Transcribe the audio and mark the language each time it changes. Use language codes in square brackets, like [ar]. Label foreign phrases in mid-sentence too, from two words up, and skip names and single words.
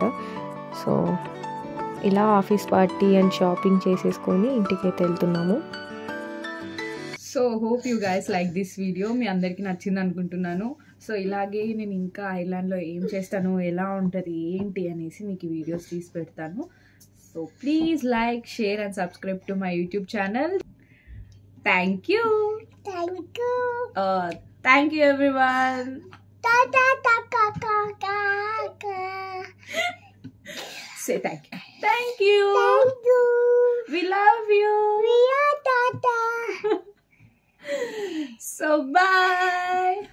[te] సో ఇలా [en] office party and shopping [te] చేసేసుకొని ఇంటికైతే వెళ్తున్నాము. [en] So hope you guys like this video. [te] మీ అందరికీ నచ్చింది అనుకుంటున్నాను. సో ఇలాగే నేను ఇంకా ఐలాండ్లో ఏం చేస్తాను, ఎలా ఉంటుంది ఏంటి అనేసి మీకు వీడియోస్ తీసి పెడతాను. [en] So please like, share and subscribe to my YouTube channel. Thank you. Thank you. Thank you everyone. Ta ta ta ka ka ka ka. Say thank you. Thank you. Thank you. We love you. We are Tata. So bye.